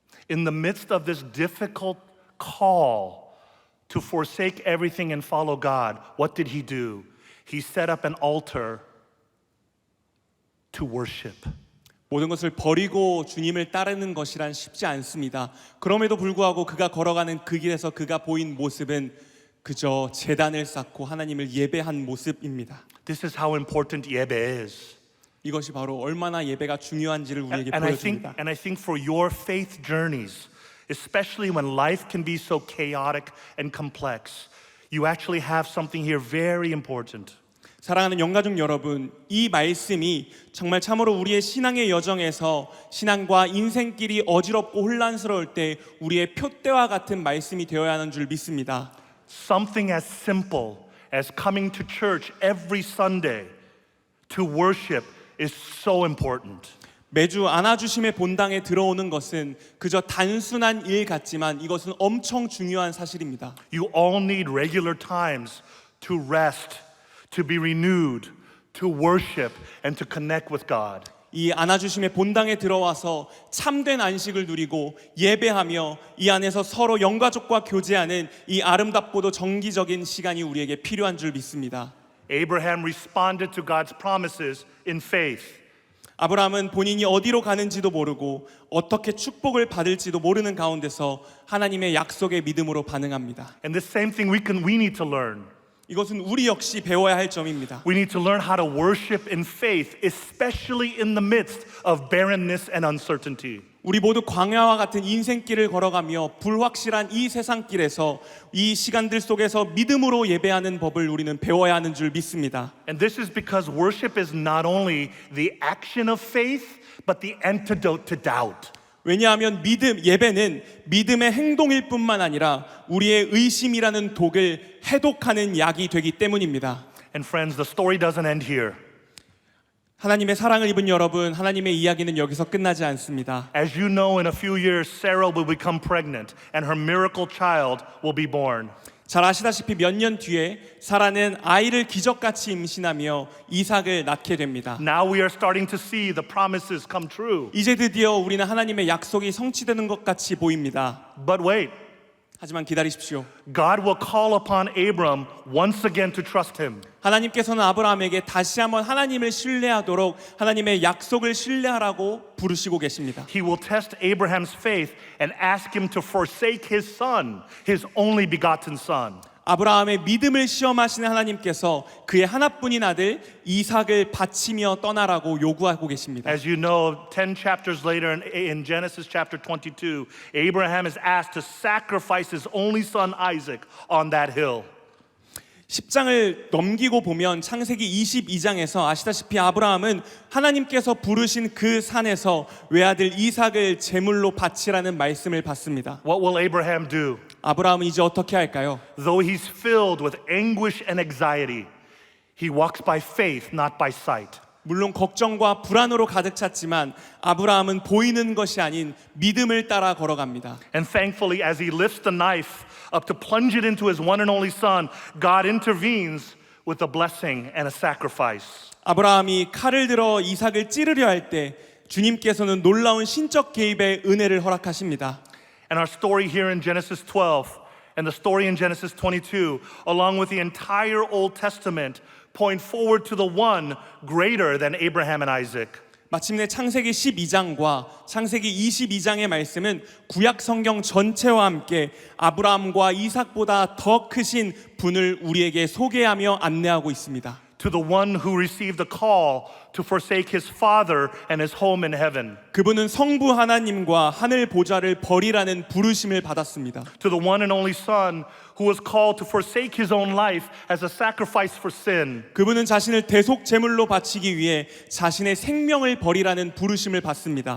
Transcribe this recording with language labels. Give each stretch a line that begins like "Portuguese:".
English: In the midst of this difficult call to forsake everything and follow God, what did he do? He set up an altar to worship.
Korean: 모든 것을 버리고 주님을 따르는 것이란 쉽지 않습니다. 그럼에도 불구하고 그가 걸어가는 그 길에서 그가 보인 모습은 그저 제단을 쌓고 하나님을 예배한 모습입니다.
English: This is how important 예배 is.
Korean: 이것이 바로 얼마나 예배가 중요한지를 우리에게 보여줍니다.
English: And I think for your faith journeys, especially when life can be so chaotic and complex, you actually have something here very important.
Korean: 사랑하는 영가족 여러분, 이 말씀이 정말 참으로 우리의 신앙의 여정에서 신앙과 인생길이 어지럽고 혼란스러울 때 우리의 표대와 같은 말씀이 되어야 하는 줄 믿습니다.
English: Something as simple as coming to church every Sunday to worship is so important.
Korean: 매주 안아주심의 본당에 들어오는 것은 그저 단순한 일 같지만 이것은 엄청 중요한 사실입니다.
English: You all need regular times to rest, to be renewed, to worship, and to connect with God.
Korean: 이 안아주심의 본당에 들어와서 참된 안식을 누리고 예배하며 이 안에서 서로 영가족과 교제하는 이 아름답고도 정기적인 시간이 우리에게 필요한 줄 믿습니다.
English: Abraham responded to God's promises in faith.
Korean: 아브라함은 본인이 어디로 가는지도 모르고 어떻게 축복을 받을지도 모르는 가운데서 하나님의 약속의 믿음으로 반응합니다.
English: And the same thing we need to learn.
Korean: 이것은 우리 역시 배워야 할 점입니다.
English: We need to learn how to worship in faith, especially in the midst of barrenness and uncertainty.
Korean: 우리 모두 광야와 같은 인생길을 걸어가며 불확실한 이 세상길에서 이 시간들 속에서 믿음으로 예배하는 법을 우리는 배워야 하는 줄 믿습니다.
English: And this is because worship is not only the action of faith, but the antidote to doubt.
Korean: 왜냐하면 예배는 믿음의 행동일 뿐만 아니라 우리의 의심이라는 독을 해독하는 약이 되기 때문입니다.
English: And friends, the story doesn't end here.
Korean: 하나님의 사랑을 입은 여러분, 하나님의 이야기는 여기서 끝나지 않습니다.
English: As you know, in a few years, Sarah will become pregnant and her miracle child will be born.
Korean: 잘 아시다시피 몇 년 뒤에 사라는 아이를 기적같이 임신하며 이삭을 낳게 됩니다.
English: Now we are starting to see the promises come true.
Korean: 이제 드디어 우리는 하나님의 약속이 성취되는 것 같이 보입니다.
English: But wait,
Korean: 하지만 기다리십시오.
English: God will call upon Abram once again to trust him.
Korean: 하나님께서는 아브라함에게 다시 한번 하나님을 신뢰하도록 하나님의 약속을 신뢰하라고 부르시고 계십니다.
English: He will test Abraham's faith and ask him to forsake his son, his only begotten son.
Korean: 아브라함의 믿음을 시험하시는 하나님께서 그의 하나뿐인 아들 이삭을 바치며 떠나라고 요구하고 계십니다.
English: As you know, 10 chapters later in Genesis chapter 22, Abraham is asked to sacrifice his only son Isaac on that hill.
Korean: 10장을 넘기고 보면 창세기 22장에서 아시다시피 아브라함은 하나님께서 부르신 그 산에서 외아들 이삭을 제물로 바치라는 말씀을 받습니다.
English: What will Abraham do?
Korean: 아브라함은 이제 어떻게 할까요?
English: Though he's filled with anguish and anxiety, he walks by faith, not by sight.
Korean: 물론 걱정과 불안으로 가득 찼지만 아브라함은 보이는 것이 아닌 믿음을 따라 걸어갑니다.
English: And thankfully, as he lifts the knife up to plunge it into his one and only son, God intervenes with a blessing and a sacrifice.
Korean: 아브라함이 칼을 들어 이삭을 찌르려 할 때 주님께서는 놀라운 신적 개입의 은혜를 허락하십니다.
English: And our story here in Genesis 12, and the story in Genesis 22, along with the entire Old Testament, point forward to the one greater than Abraham and Isaac.
Korean: 마침내 창세기 12장과 창세기 22장의 말씀은 구약 성경 전체와 함께 아브라함과 이삭보다 더 크신 분을 우리에게 소개하며 안내하고 있습니다.
English: To the one who received the call to forsake his father and his home in heaven.
Korean: 그분은 성부 하나님과 하늘 보좌를 버리라는 부르심을 받았습니다.
English: To the one and only son who was called to forsake his own life as a sacrifice for sin.
Korean: 그분은 자신을 대속 제물로 바치기 위해 자신의 생명을 버리라는 부르심을 받습니다.